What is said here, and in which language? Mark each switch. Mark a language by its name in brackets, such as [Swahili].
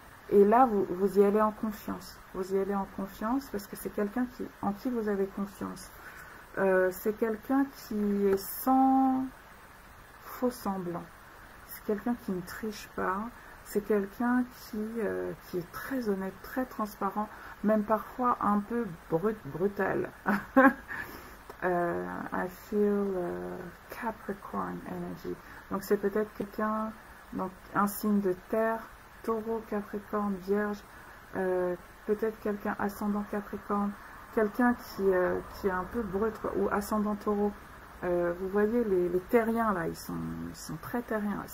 [French] Et là, vous y allez en confiance. Vous y allez en confiance parce que c'est quelqu'un en qui vous avez confiance. C'est quelqu'un qui est sans faux semblant. C'est quelqu'un qui ne triche pas. C'est quelqu'un qui est très honnête, très transparent, même parfois un peu brutal. [English] I feel Capricorn energy. [French] Donc c'est peut-être quelqu'un, donc un signe de terre, Taureau, Capricorne, Vierge, peut-être quelqu'un ascendant Capricorne, quelqu'un qui est un peu brut, quoi, ou ascendant Taureau. Vous voyez les terriens là, ils sont très terriens.